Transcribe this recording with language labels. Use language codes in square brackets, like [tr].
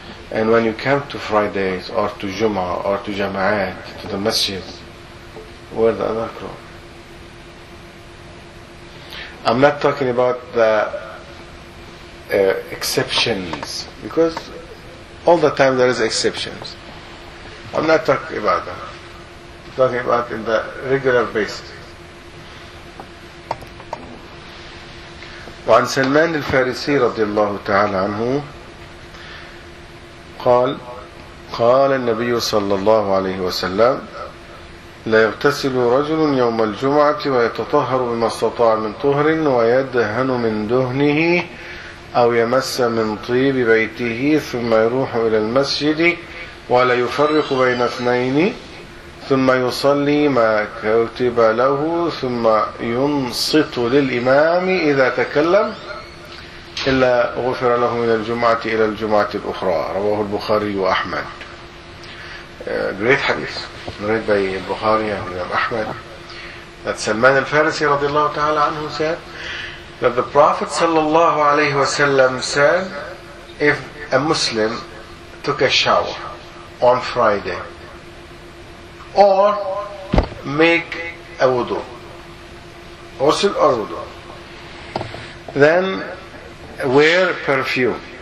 [en] And when you come to Fridays or to Jummah or to Jama'at, to the masjid, wear the other clothes. I'm not talking about the exceptions, because all the time there is exceptions. I'm not talking about that. I'm talking about in the regular basis. [ar] وعن سلمان الفارسي رضي الله تعالى عنه قال قال النبي صلى الله عليه وسلم لا يغتسل رجل يوم الجمعة ويتطهر بما استطاع من طهر ويدهن من دهنه أو يمس من طيب بيته ثم يروح إلى المسجد ولا يفرق بين اثنين ثم يصلي ما كتب له ثم ينصت للإمام إذا تكلم إلا غفر له من الجمعة إلى الجمعة الأخرى رواه البخاري وأحمد. [en] Great hadith read by Bukhari and Ahmad that Salman al-Farisi [ar] رضي الله تعالى عنه [en] said that the Prophet [ar] صلى الله عليه وسلم [en] said if a Muslim took a shower on Friday or make a wudu, ghusl or wudu, then wear perfume.